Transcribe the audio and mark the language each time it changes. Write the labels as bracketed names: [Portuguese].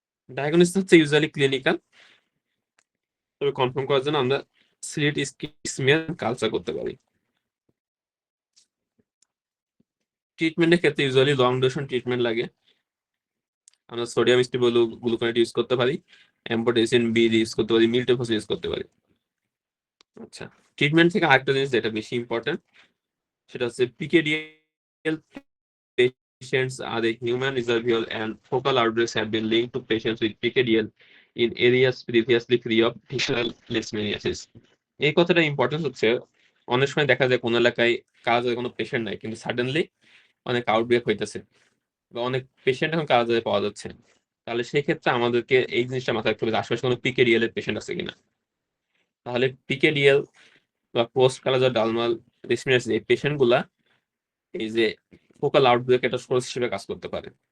[Bangla] Diagnosis হচ্ছে usually clinical, তবে confirm করার জন্য আমরা স্লিট স্মিয়ার কালচার করতে পারি। ট্রিটমেন্টের ক্ষেত্রে ইউজুয়ালি লং ডিউরেশন ট্রিটমেন্ট লাগে। আমরা সোডিয়াম স্টেবল গ্লুকোনেট ইউজ করতে পারি, অ্যাম্পোটেসিন বি ইউজ করতে পারি, মিল্টেফোস ইউজ করতে পারি। আচ্ছা, ট্রিটমেন্ট থেকে আরেকটা জিনিস যেটা বেশি ইম্পর্টেন্ট, সেটা হচ্ছে [English] PKDL patients are a human reservoir and focal outbreaks have been linked to patients with PKDL in areas previously free of visceral leishmaniasis. [Bangla] এই কথাটা ইম্পর্টেন্স হচ্ছে, অনেক সময় দেখা যায় কোন এলাকায় কাজের কোনো পেশেন্ট নাই, কিন্তু সাডেনলি অনেক আউটব্রেক হইতেছে বা অনেক পেশেন্ট এখন কাজে পাওয়া যাচ্ছে। তাহলে সেই ক্ষেত্রে আমাদেরকে এই জিনিসটা মাথায় রাখতে হবে যে আশেপাশে কোনো পিকেডিএল এর পেশেন্ট আছে কিনা। তাহলে পিকেডিএল বা পোস্ট কালাজার ডালমাল লিশমিয়াসিস এই পেশেন্ট গুলা এই যে ফোকাল আউটব্রেক এটা সোর্স হিসেবে কাজ করতে পারে।